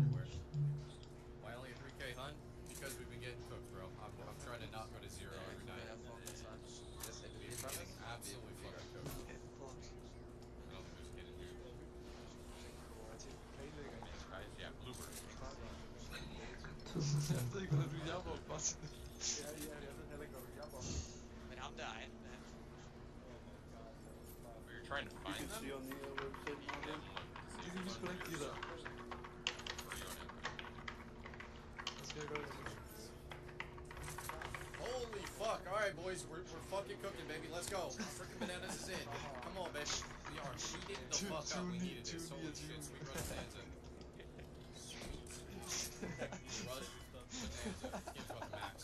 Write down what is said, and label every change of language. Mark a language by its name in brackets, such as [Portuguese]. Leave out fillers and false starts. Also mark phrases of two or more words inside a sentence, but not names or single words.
[English] everywhere. Why only a 3K hunt? Because we've been getting cooked, bro. I'm trying to not go to zero every night. We've been getting absolutely fucking cooked. I don't think there's a kid in here. Guys, yeah, bluebird. [Danish] Jeg ved ikke, hvordan du jammer, Martin. Men ham der, han [English] Are you trying to find them? See on the website. [Danish] Det kan vi sgu da ikke give dig. Hvad skal jeg gøre? [English] Holy fuck! Alright, boys, we're fucking cooking, baby. Let's go. Freaking bananas is in. Come on, baby. We are heating the fuck up. We needed this. Holy shit, sweet run bonanza. Rush bonanza. This game's fucking max.